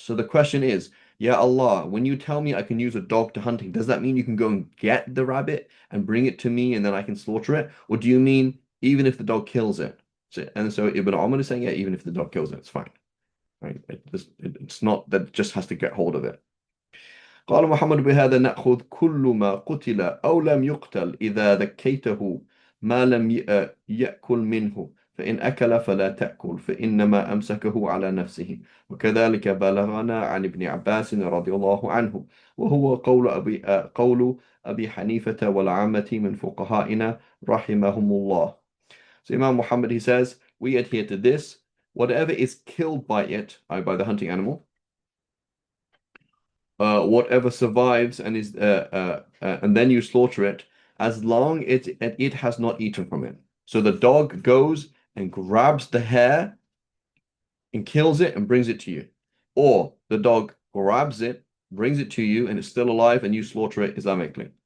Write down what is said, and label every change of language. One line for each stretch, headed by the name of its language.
English: So the question is,
Arabic: Ya Allah,
English: when you tell me I can use a dog to hunting, does that mean you can go and get the rabbit and bring it to me and then I can slaughter it? Or do you mean even if the dog kills it? So Ibn Umar is saying, yeah, even if the dog kills it, it's fine. Right? It's not that it just has to get hold of it.
Arabic: قال محمد: بهذا نأخذ كل ما قتل أو لم يقتل إذا ذكيته ما لم يأكل منه، فإن أكل فلا تأكل فإنما أمسكه على نفسه. وكذلك بلغنا عن ابن عباس رضي الله عنه، وهو قول أبي حنيفة والعامة من فقهائنا رحمهم الله.
English: So Imam Muhammad, he says, we adhere to this: whatever is killed by it, by the hunting animal, whatever survives and then you slaughter it, as long as it has not eaten from it. So the dog goes and grabs the hair and kills it and brings it to you, or the dog grabs it, brings it to you, and it's still alive, and you slaughter it Islamically.